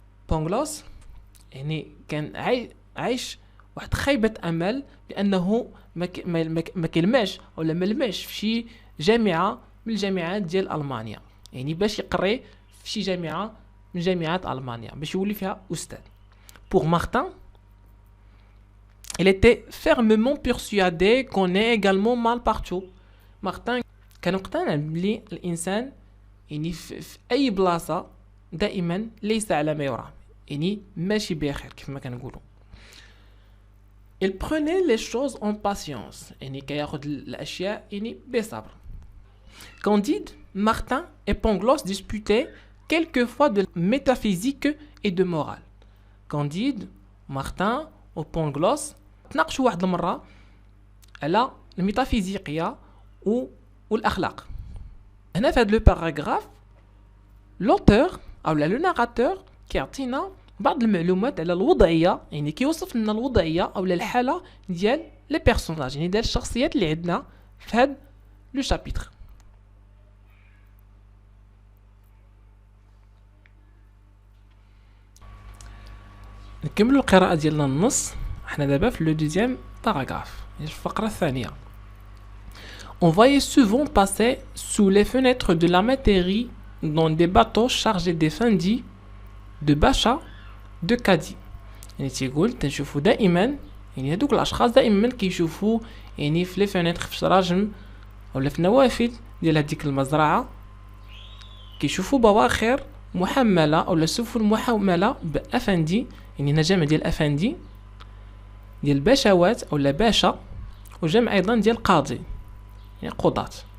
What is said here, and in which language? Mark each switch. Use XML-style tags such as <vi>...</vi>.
<ar>Pangloss يعني كان عايش واحد خيبة أمل بأنه ما كلماش ولا ما لماش في شي جامعة من الجامعات ديال ألمانيا، يعني باش يقري في شي جامعة من جامعات ألمانيا باش يولي فيها أستاذ.</ar> <fr>Pour Martin, il était fermement persuadé qu'on est également mal partout.</fr> <ar>Martin كان مقتنع بلي الإنسان يعني في أي بلاصة دائما ليس على ما يرام، يعني ماشي بخير كيف ما كنقولوا.</ar> <fr>Il prenait les choses en patience،</fr> <ar>يعني كياخذ الأشياء يعني بصبر.</ar> <fr>Candide, Martin et Pangloss disputaient quelquefois de métaphysique et de morale.</fr> <ar>Candide, Martin و Pangloss تناقشوا واحد المرة على الميتافيزيقية والأخلاق. هنا في هذا لو باراغراف لوتور أو لو ناراتور كيعطينا بعض المعلومات على الوضعية، يعني كيوصف لنا الوضعية أو الحالة ديال لي بيرسوناج، يعني ديال الشخصيات اللي عندنا في هذا لو شابيتر. نكملوا القراءة ديالنا النص. حنا دابا في لو دوزيام باراغراف، الفقرة الثانية.</ar> <fr>On voyait souvent passer sous les fenêtres de la métairie dans des bateaux chargés d'effendis, de bachas, de caddies.</fr> <ar>يعني تيقول تنشوفوا دائما، يعني هذوك الاشخاص دائما كيشوفوا يعني في لي فينيتر في الشراجم ولا في النوافذ ديال هذيك المزرعه، كيشوفوا بواخر محمله او سفن محمله بافندي، يعني هنا جمع ديال افندي ديال الباشوات او باشا، وجمع ايضا ديال قاضي يعني قضاة.</ar>